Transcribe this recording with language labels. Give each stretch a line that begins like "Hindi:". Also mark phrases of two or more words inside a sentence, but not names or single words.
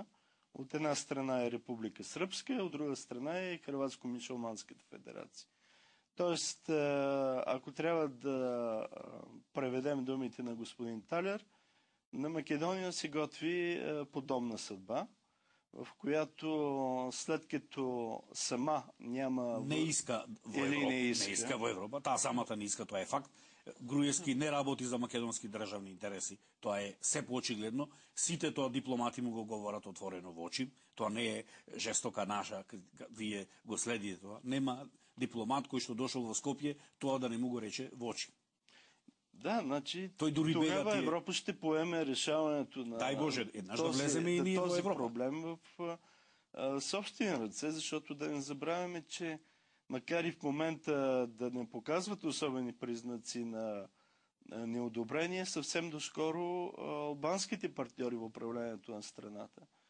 Bulgarian: От една страна е Република Сръбска, от друга страна е Хърватско-мюсюлманската федерация. Тоест, ако трябва да преведем думите на господин Талер, на Македония се готви подобна съдба, в която след като сама няма...
Macedonian: Не иска во Европа. Не иска во Европа. Таа самата не иска, тоа е факт. Груевски не работи за македонски државни интереси. Тоа е се поочигледно. Сите тоа дипломати му го говорат отворено во очи. Тоа не е жестока наша, вие го следите тоа. Нема дипломат кој што дошол во Скопје, тоа да не му го рече во очи.
Bulgarian: Да, значи тогава Европа ще поеме решаването на
Macedonian: дай Боже, еднаш да влеземе и ние во Европа.
Bulgarian: Проблем в собствени ръце, защото да не забравяме, че макар и в момента да не показват особени признаци на неодобрение, съвсем доскоро албанските партньори в управлението на страната